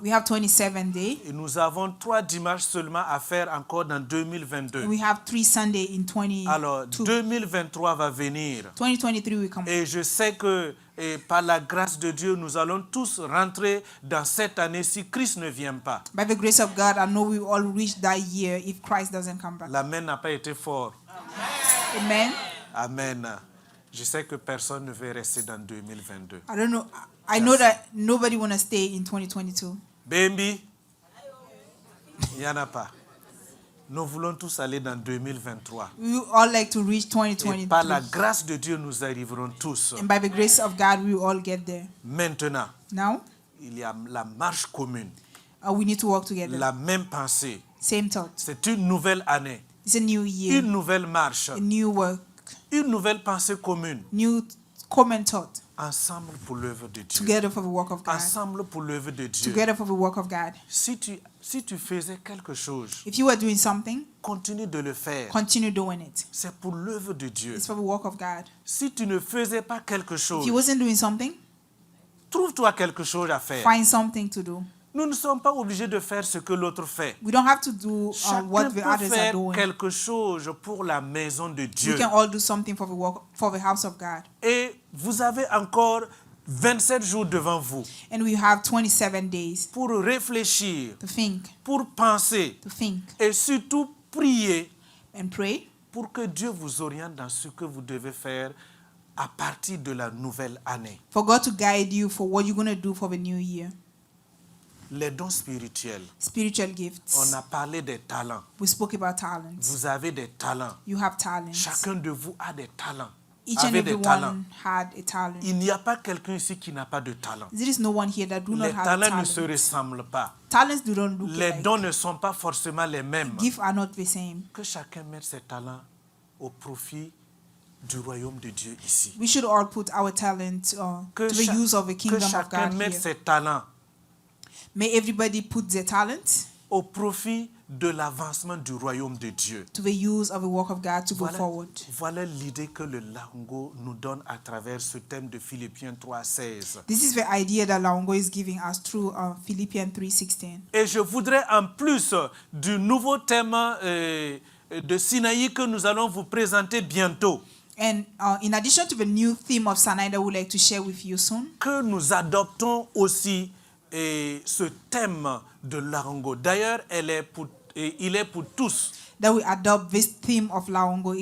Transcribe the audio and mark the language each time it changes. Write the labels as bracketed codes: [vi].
[en] We have 27 days. [fr] Et nous avons 3 dimanches seulement à faire encore dans 2022. [en] We have 3 Sundays in [fr] Alors, [en] 2022. [fr] 2023 va venir. [en] 2023 will come. [fr] Et je sais que et par la grâce de Dieu, nous allons tous rentrer dans cette année si Christ ne vient pas. [en] By the grace of God, I know we will all reach that year if Christ doesn't come back. [fr] L'amen n'a pas été fort. [en] Amen. Amen. [fr] Je sais que personne ne veut rester dans 2022. [en] I don't know. I know that nobody want to stay in 2022. [fr] Bambi, il n'y en a pas. Nous voulons tous aller dans 2023. [en] We would all like to reach [fr] Et par la [en] 2023. [fr] grâce de Dieu, nous arriverons tous. [en] And by the grace of God, we will all get there. [fr] Maintenant, [en] Now, [fr] il y a la marche commune, [en] we need to work together. [fr] la même pensée. [en] Same thought. [fr] C'est une nouvelle année, [en] It's a new year, [fr] une nouvelle marche, [en] a new work, [fr] une nouvelle pensée commune. [en] new common thought. [fr] Ensemble pour l'œuvre de Dieu. [en] Together for the work of God. [fr] Ensemble pour l'œuvre de Dieu. [en] Together for the work of God. [fr] Si tu faisais quelque chose, [en] If you were doing something, [fr] continue de le faire. [en] continue doing it. [fr] C'est pour l'œuvre de Dieu. [en] It's for the work of God. [fr] Si tu ne faisais pas quelque [en] If [fr] chose, [en] you wasn't doing something, [fr] trouve-toi quelque chose à faire. [en] find something to do. [fr] Nous ne sommes pas obligés de faire ce que l'autre fait. [en] We don't have to do what [fr] Chacun [en] the [fr] peut [en] others are [fr] faire [en] doing. [fr] quelque chose pour la maison de Dieu. [en] We can all do something for the work, for the house of God. [fr] Et vous avez encore 27 jours devant vous [en] And we have 27 days [fr] pour réfléchir, [en] to think, [fr] pour penser et surtout prier [en] and pray [fr] pour que Dieu vous oriente dans ce que vous devez faire à partir de la nouvelle année. [en] for God to guide you for what you're going to do for the new year. [fr] Les dons spirituels. [en] Spiritual gifts. [fr] On a parlé des talents. [en] We spoke about talents. [fr] Vous avez des talents. [en] You have talents. [fr] Chacun de vous a des talents. [en] Each and [fr] Avez des talents. [en] everyone had a talent. [fr] Il n'y a pas quelqu'un ici qui n'a pas de talent. [en] There is no one here that do not [fr] Les [en] have [fr] talents ne [en] talent. [fr] se ressemblent pas. [en] Talents do not look [fr] Les [en] alike. [fr] dons ne sont pas forcément les mêmes. [en] Gifts are not the same. [fr] Que chacun mette ses talents au profit du royaume de Dieu ici. [en] We should all put our talent [fr] Que, [en] to the use of the [fr] que [en] kingdom of [fr] chacun [en] God [fr] mette [en] here. [fr] ses talents [en] May everybody put their talent [fr] au profit de l'avancement du royaume de Dieu. [en] to the use of the work of God to go forward. [fr] Voilà l'idée que le Laongo nous donne à travers ce thème de Philippiens 3:16. [en] This is the idea that Laongo is giving us through Philippians 3:16. [fr] Et je voudrais en plus du nouveau thème de Sinaï que nous allons vous présenter bientôt, [en] And in addition to the new theme of Sinai that we'd like to share with you soon, [fr] que nous adoptons aussi ce thème de Laongo. D'ailleurs, il est pour tous. [en] that we adopt this theme of Laongo is